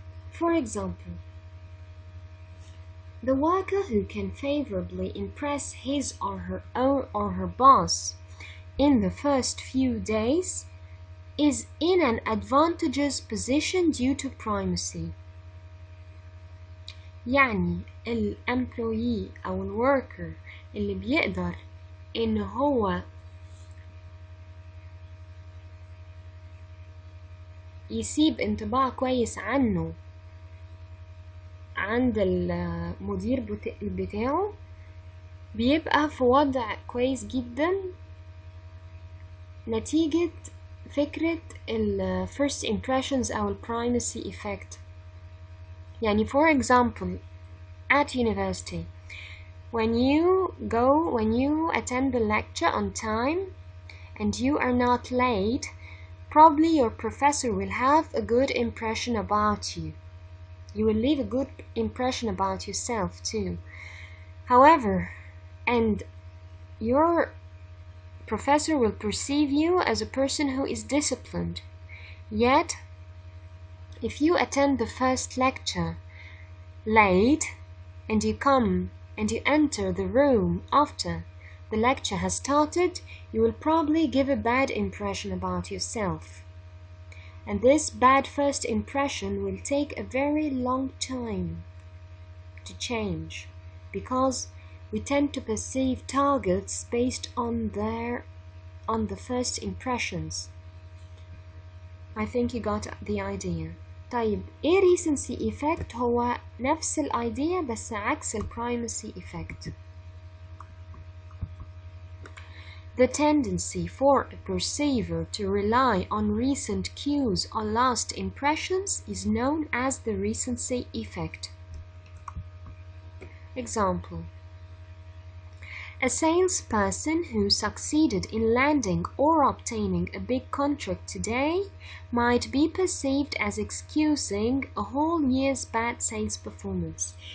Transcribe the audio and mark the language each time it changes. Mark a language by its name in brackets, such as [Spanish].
[English] For example, the worker who can favorably impress his or her boss in the first few days is in an advantageous position due to primacy. [Arabic] يعني الemployee أو الworker اللي بيقدر إن هو يسيب انطباع كويس عنه عند المدير بتاعه بيبقى في وضع كويس جدا نتيجة فكرة first impressions أو primacy effect. [English] يعني for example at university, when you attend the lecture on time and you are not late, probably your professor will have a good impression about you. You will leave a good impression about yourself too. However, and your professor will perceive you as a person who is disciplined. Yet, if you attend the first lecture late and you come and you enter the room after the lecture has started, you will probably give a bad impression about yourself. And this bad first impression will take a very long time to change, because we tend to perceive targets based on the first impressions. I think you got the idea. [Arabic] طيب, ايه recency effect؟ هو نفس الidea بس عكس primacy effect. [English] The tendency for a perceiver to rely on recent cues or last impressions is known as the recency effect. Example: a salesperson who succeeded in landing or obtaining a big contract today might be perceived as excusing a whole year's bad sales performance.